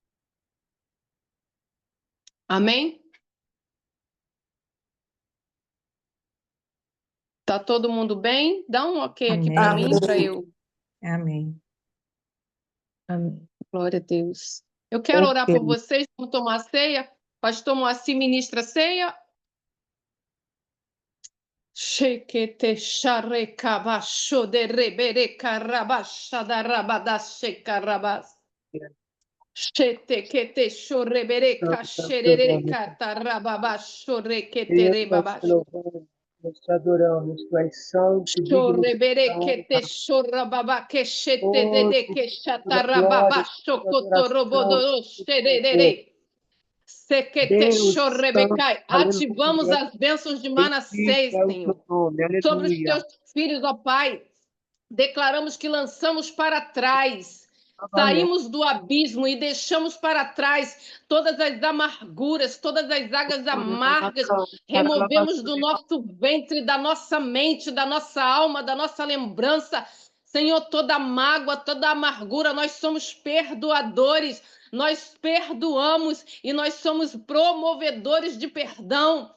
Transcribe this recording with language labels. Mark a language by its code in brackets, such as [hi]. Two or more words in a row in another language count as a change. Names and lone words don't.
[pt] Amém? Tá todo mundo bem? Dá um ok aqui para Amém. mim, para eu. Amém. Amém. Glória a Deus. Eu quero orar por vocês, vamos tomar a ceia. Pastor Moacir ministra a ceia. Shekete sharekabasho de rebere karabasha da rabada shekarabas. Shete kete shorebere kasherere katarababasho rekete Nós te rebabash. louvamos, nós te adoramos, tu és santo, digno de Shorebere honra. kete shorababa keshete Oh, dede toda glória, keshatarababasho toda adoração, kotorobodo todo louvor. sherere. Sekete Deus Santo, shorebecai. Ativamos aleluia. as bênçãos de Bendito Manassés, é o Senhor. teu nome, Sobre os aleluia. teus filhos, ó Pai, declaramos que lançamos para trás, saímos do abismo e deixamos para trás todas as amarguras, todas as águas amargas, removemos do nosso ventre, da nossa mente, da nossa alma, da nossa lembrança, Senhor, toda mágoa, toda amargura, nós somos perdoadores, nós perdoamos e nós somos promovedores de perdão.